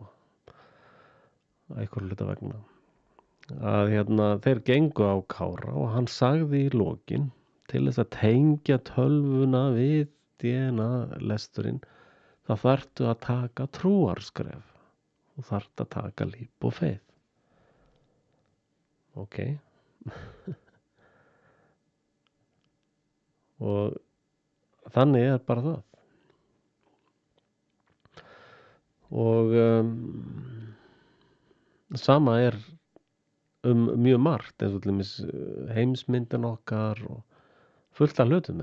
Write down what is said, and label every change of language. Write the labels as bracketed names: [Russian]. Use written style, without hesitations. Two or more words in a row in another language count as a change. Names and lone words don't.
[Icelandic] Einhverju hluta vegna. Að þeir gengu á Kára og hann sagði í lokin til þess að tengja tölvuna við DNA-lesturinn það þarftu að taka trúarskref og þarftu að taka [English] leap of faith. [Icelandic] Ok. Og þannig er bara það. Og sama er mjög margt, eins og til dæmis heimsmyndin okkar og fullt af hlutum.